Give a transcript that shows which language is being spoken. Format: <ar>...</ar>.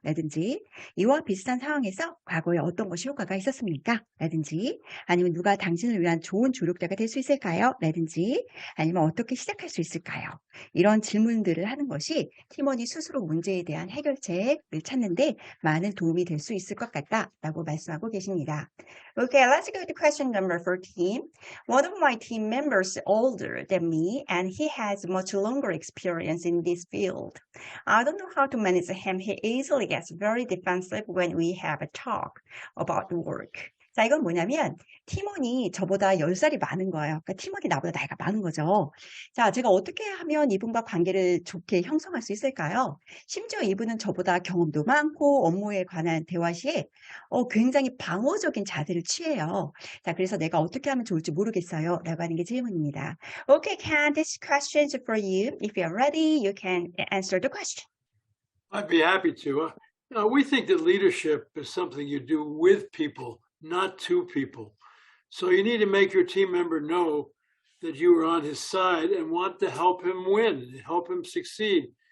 <ko>라든지 이와 비슷한 상황에서 과거에 어떤 것이 효과가 있었습니까? 라든지 아니면 누가 당신을 위한 좋은 조력자가 될 수 있을까요? 라든지 아니면 어떻게 시작할 수 있을까요? 이런 질문들을 하는 것이 팀원이 스스로 문제에 대한 해결책을 찾는데 많은 도움이 될 수 있을 것 같다라고 말씀하고 계십니다.</ko> <en>Okay, let's go to question number 14. One of my team members is older than me and he has much longer experience in this field. I don't know how to manage him. He easily gets very defensive when we have a talk about work.</en> <ko>자, 이건 뭐냐면 팀원이 저보다 10살이 많은 거예요. 그러니까 팀원이 나보다 나이가 많은 거죠. 자, 제가 어떻게 하면 이분과 관계를 좋게 형성할 수 있을까요? 심지어 이분은 저보다 경험도 많고 업무에 관한 대화 시에 굉장히 방어적인 자세를 취해요. 자, 그래서 내가 어떻게 하면 좋을지 모르겠어요. 라고 하는 게 질문입니다.</ko> <en>Okay, Ken, this question is for you. If you're ready, you can answer the question. I'd be happy to. We think that leadership is something you do with people, not to people. So you need to make your team member know that you are on his side and want to help him win, help him succeed.</en>